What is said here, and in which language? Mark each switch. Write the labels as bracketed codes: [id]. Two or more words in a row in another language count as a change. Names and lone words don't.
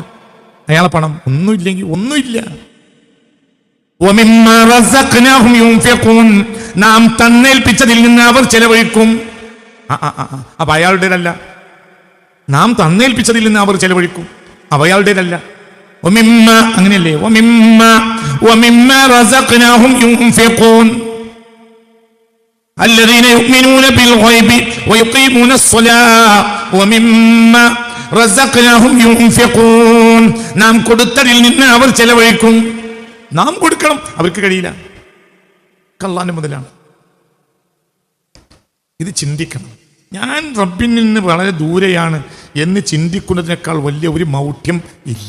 [ml] അയാളെ പണം ഒന്നുമില്ലെങ്കിൽ ഒന്നുമില്ല. നാം തന്നേൽപ്പിച്ചതിൽ നിന്ന് അവർ ചെലവഴിക്കും. അപ്പൊ അയാളുടേതല്ല. നാം തന്നേൽപ്പിച്ചതിൽ നിന്ന് അവർ ചെലവഴിക്കും, അവ അയാളുടേതല്ല. അങ്ങനെയല്ലേ? [ar] الذين يؤمنون بالغيب ويقيمون الصلاة ومما رزقناهم ينفقون. [ml] നാം കൊടുത്തതിൽ നിന്ന് അവർ ചെലവഴിക്കും. നാം കൊടുക്കണം, അവർക്ക് കഴിയില്ല. അല്ലാഹുവിന്റെ മുതലാണ്. ഇത് ചിന്തിക്കണം. ഞാൻ റബ്ബിൽ നിന്ന് വളരെ ദൂരെയാണ് എന്ന് ചിന്തിക്കുന്നതിനേക്കാൾ വലിയ ഒരു മൗഢ്യം ഇല്ല.